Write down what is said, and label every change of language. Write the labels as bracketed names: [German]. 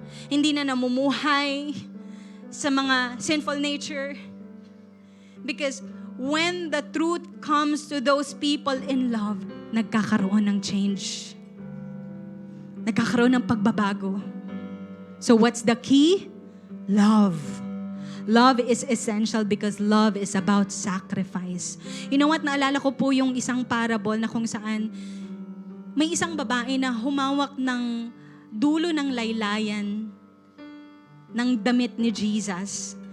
[Filipino] Hindi na namumuhay sa mga sinful nature. [English] Because when the truth comes to those people in love, [Filipino] nagkakaroon ng change. Nagkakaroon ng pagbabago. [English] So what's the key? Love. Love is essential because love is about sacrifice. You know what? [Filipino] Naalala ko po yung isang parable na kung saan may isang babae na humawak ng dulo ng laylayan ng damit ni Jesus.